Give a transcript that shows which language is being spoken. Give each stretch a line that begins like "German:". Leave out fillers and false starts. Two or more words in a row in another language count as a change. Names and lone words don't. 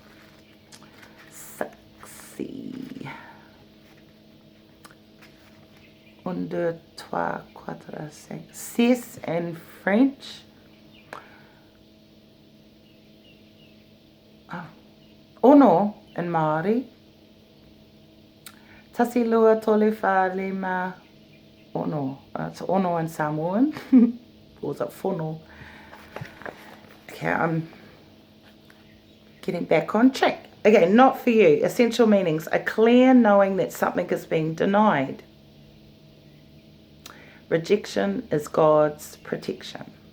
English: Sexy. 1, 2, 3, 4, 5. Six in French. Ono in Māori.
Samoan: Tasi lua tole wha lima Ono.
English: It's ono in Samoan. Or is it fono? Okay, I'm getting back on track. Okay, not for you. Essential meanings. A clear knowing that something is being denied. Rejection is God's protection.